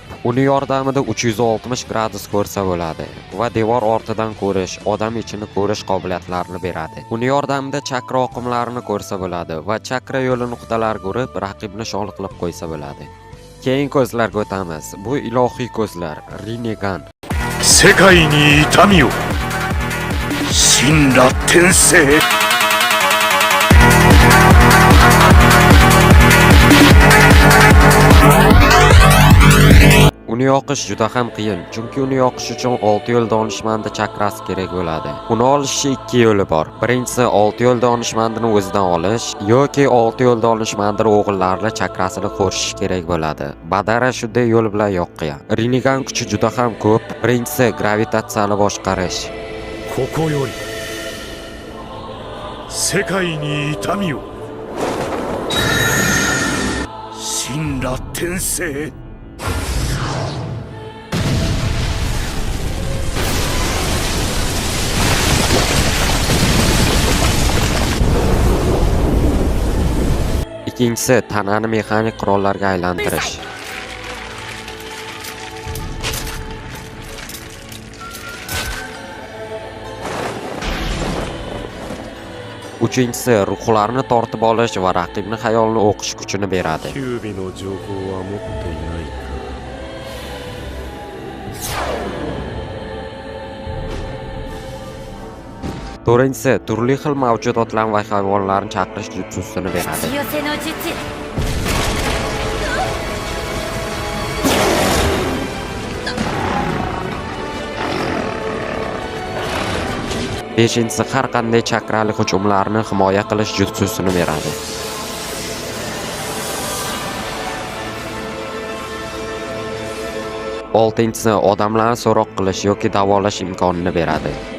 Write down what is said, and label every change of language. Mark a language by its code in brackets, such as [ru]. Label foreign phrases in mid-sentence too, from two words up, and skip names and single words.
[uz] Uni yordamida 360 gradus ko'rsa bo'ladi va devor ortidan ko'rish, odam ichini ko'rish qobiliyatlarini beradi. Uni yordamida chakra oqimlarini ko'rsa bo'ladi va chakra yo'li nuqtalariga urib, raqibni shol qilib qo'ysa bo'ladi. Keyin ko'zlarga o'tamiz. Bu ilohiy ko'zlar, Rinnegan. [ja] 世界に痛みを神羅転生 [uz] Uni yoqish juda ham qiyin, chunki uni yoqish uchun 6 yo'l donishmandi chakrasi kerak bo'ladi. Uni olishning 2 yo'li bor. Birinchisi 6 yo'l donishmandini o'zidan olish yoki 6 yo'l donishmandini o'g'illarning chakrasini qo'shish kerak bo'ladi. Madara shunday yo'l bilan yoqqan. Rinnegan kuchi juda ham ko'p. Birinchisi gravitatsiyani boshqarish. [ja] ここより世界に痛みを神羅転生 [uz] Ikkinchisi tanani mexanik qurollarga aylantirish. Uchinchisi ruhlarni tortib olish va raqibni xayolini o'qish kuchini beradi. [ja] キュービの情報は持っていないか [uz] To'rtinchisi turli xil mavjudotlar va hayvonlarni chaqirish jutsusini beradi. [ja] 寄せの術 [uz] Beshinchisi har qanday chakrali hujumlarni himoya qilish jutsusini beradi. Oltinchisi odamlarni so'roq qilish yoki davolash imkonini beradi.